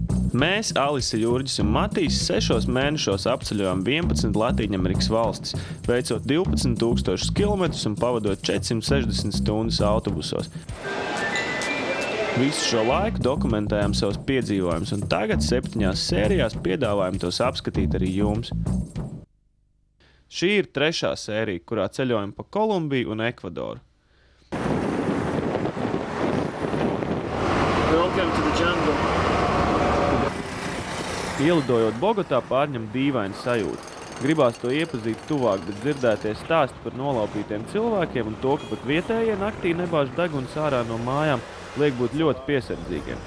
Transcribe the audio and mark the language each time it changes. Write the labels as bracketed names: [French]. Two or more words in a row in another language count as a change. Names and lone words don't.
[Latvian] Mēs, Alise, Jurģis un Matīs, 6 mēnešos apceļojām 11 Latīņamerikas valstis, veicot 12,000 kilometrus un pavadot 460 stundas autobusos. Visu šo laiku dokumentējām savus piedzīvojumus, un tagad 7 sērijās piedāvājam tos apskatīt arī jums. Šī ir 3. sērija, kurā ceļojam pa Kolumbiju un Ekvadoru. [English] Welcome to the jungle. [Latvian] Ielidojot Bogotā, pārņem dīvainu sajūtu. Gribās to iepazīt tuvāk, bet dzirdētie stāsti par nolaupītiem cilvēkiem un to, ka pat vietējie naktī nebāž deguns ārā no mājām, liek būt ļoti piesardzīgiem.